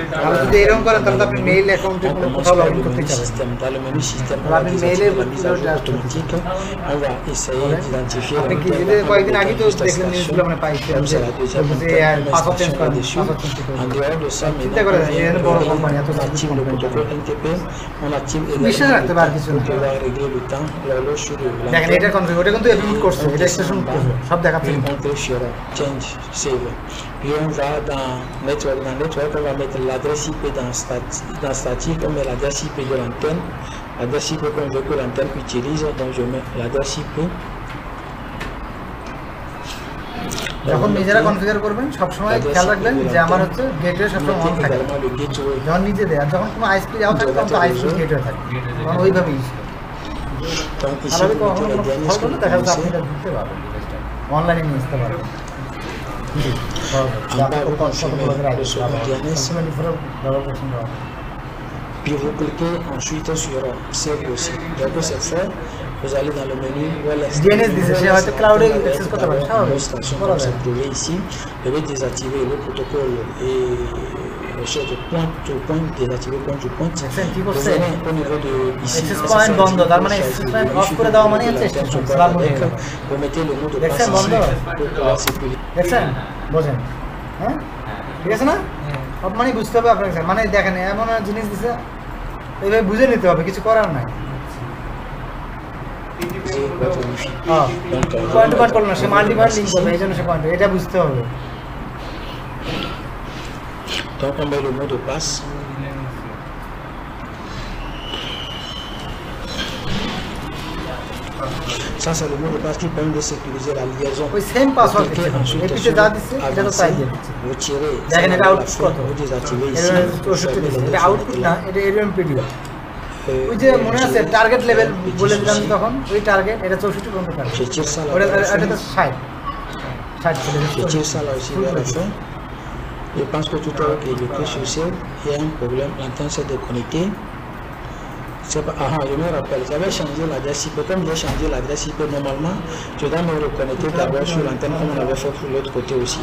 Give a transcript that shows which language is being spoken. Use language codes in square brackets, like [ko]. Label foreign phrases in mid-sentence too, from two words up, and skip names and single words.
[bn] আর যদি এরকম করেন তাহলে তো আপনি মেইল অ্যাকাউন্টে [fr] On [bn] কোনো [fr] commence [bn] কোথাও [fr] par [bn] লগ [fr] le [bn] ইন করতে [fr] menu [bn] চাবেন [fr] système. Dans le menu système, on Là, va mais désactiver mail la est mise à jour beaucoup automatique. On va essayer d'identifier [bn] আপনি কি [fr] l'antenne [bn] যদি [fr] en [bn] কয়েকদিন আগে তো [fr] juste [bn] দেখলেন [fr] station. [bn] নিউজগুলো মানে পাইছি [fr] Comme c'est la deuxième antenne, on [en] password change [bn] করেন [fr] dessus. [en] password change [bn] করে [fr] En dehors de ça, [bn] চিন্তা [fr] maintenant, [bn] করে [fr] on vient [bn] এখানে বড় কোম্পানি এত [fr] on active le protocole NTP, on active [bn] বিশ্বাস রাখতে পারে কিছু [fr] pour [bn] না [fr] pouvoir régler le temps, l'horloge sur le [bn] দেখেন এটা কনফিগার ওটা কিন্তু এপিউট করছে এটা এক্সটেনশন করছে সব দেখাচ্ছে [fr] Puis on clique sur Change, Save. Puis on va dans Network. Dans Network, on va mettre l'adresse IP dans statique, on met l'adresse IP de l'antenne. L'adresse IP qu'on veut que l'antenne utilise, donc je mets l'adresse IP. [bn] যখন নিজেরা কনফিগার করবেন সবসময় খেয়াল রাখবেন যে আমার হচ্ছে গেটওয়ে সবসময় অন [fr] Mettez [bn] থাকে [fr] également le gateway. [bn] যখন নিজে দেয় আর যখন কোনো আইএসপি যাও থাকে তখন তো [en] ISP gateway [bn] থাকে তখন ওইভাবে ইউজ করে [fr] Donc [bn] আর [fr] ici, [bn] আমি [fr] vous [bn] কখনো [fr] mettez [bn] কোনো [fr] la [bn] ফল [fr] DNS que [bn] করলে [fr] vous [bn] দেখা যাচ্ছে আপনি [fr] connaissez. [bn] এটা দিতে পারবেন অনলাইনে নিয়ে আসতে পারবেন [fr] Puis vous cliquez ensuite sur Save aussi. Dès que c'est fait, vous allez dans le menu Wireless. [bn] DNS দিছে, সে হয়তো cloud এ access করতে পারে, স্বাভাবিক, [fr] Une station [bn] করা [fr] comme [bn] যায়। [fr] c'est trouvé ici. Je vais désactiver le protocole et de [en] point to point, [fr] désactiver [en] point to point. [bn] দেখছেন কি [fr] Vous [bn] করছে [fr] venez au niveau de ici. Access ça, point c'est [bn] বন্ধ, তার মানে [fr] choisir access le point menu [bn] off করে [fr] sur [bn] দেওয়া মানে [fr] lequel [bn] হচ্ছে [fr] l'antenne access se point, passe slab avec. [bn] হয়ে গেল। [fr] Vous mettez le mot de [bn] দেখছেন [fr] passe [bn] বন্ধ? [fr] ici pour pouvoir sécuriser. [bn] দেখছেন বোঝেন হ্যাঁ ঠিক আছে না সব মানে বুঝতে হবে আপনার কাছে মানে দেখেন এমন একটা জিনিস দিছে এইভাবে বুঝে নিতে হবে কিছু করার নাই [fr] C'est votre wifi. [bn] হ্যাঁ [fr] Donc, [bn] পয়েন্ট পয়েন্ট করলো না সে [en] multi point link [bn] করবে এই জন্য সে পয়েন্ট এটা বুঝতে হবে [fr] donc on met le mot de passe. Ça, c'est le mot de passe qui permet de sécuriser la liaison. [bn] ওই সেম পাসওয়ার্ড [fr] Vous [bn] দিচ্ছে [fr] cliquez ensuite [bn] এপিতে [fr] sur [bn] যা দিচ্ছে এটা তো তাই [fr] avancer. [bn] দিয়ে দিচ্ছে [fr] Vous tirez [bn] দেখেন [fr] ça [bn] এটা [fr] dans la [bn] আউটপুট [fr] fin, [bn] কত [fr] vous désactivez [bn] এটা [fr] ici. Vous [bn] 64 [fr] fermez [bn] দিচ্ছে [fr] le [bn] এটা আউটপুট না এটা এরিয়াম পিডিও ওই যে [fr] Et [bn] মনে [fr] je- [bn] আছে [en] target level [fr] petit [bn] বলে দিলাম [fr] souci. [bn] তখন ওই টার্গেট এটা 64 পর্যন্ত টার্গেট [fr] Je tire ça là [bn] ওটা [fr] vers la [bn] এটা তো [fr] fin. [bn] 60 60 চলে [fr] Je [bn] যাচ্ছে [fr] tire ça là aussi vers la fin. Je pense que tout à l'heure que je clique sur Save, il y a un problème. L'antenne s'est déconnectée. C'est pas, je me rappelle, j'avais changé l'adresse IP. Comme j'ai changé l'adresse IP, normalement, je dois me reconnecter d'abord sur l'antenne comme on avait fait pour l'autre côté aussi.